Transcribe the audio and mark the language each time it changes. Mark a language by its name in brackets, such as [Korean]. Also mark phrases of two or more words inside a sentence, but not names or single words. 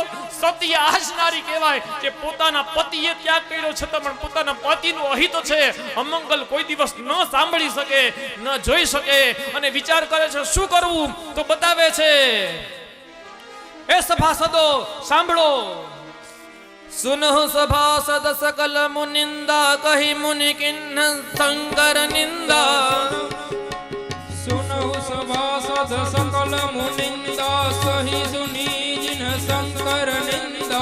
[Gujarati] સતી આજનારી કહેવાય કે પોતાના પતિએ ત્યાગ કર્યો છતાં પણ પોતાના પતિનું અહિત છે, અમંગલ કોઈ દિવસ ન સાંભળી શકે, ન જોઈ શકે. અને વિચાર કરે છે શું કરવું, તો બતાવે છે. એ સભાસદો સાંભળો. [Awadhi] सुनहु सभासद सकल मुनिंदा, कही मुनि किन्न शंकर निंदा. सुनहु सभासद सकल मुनिंदा, सही सुनी जिन शंकर निंदा.